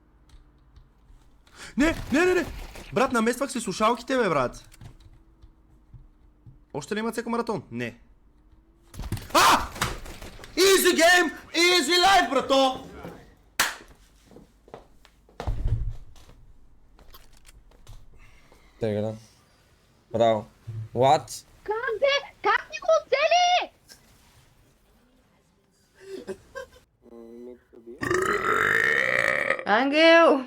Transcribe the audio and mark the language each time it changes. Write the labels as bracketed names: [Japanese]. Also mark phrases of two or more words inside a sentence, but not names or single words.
[Bulgarian] Не! Брат, намествах си слушалките, бе, брат. Още ли има Цеко маратон? Не. [English] Easy game! Easy life, [Bulgarian] брато! Тега, браво. What? Как ни го оцели? Ангел!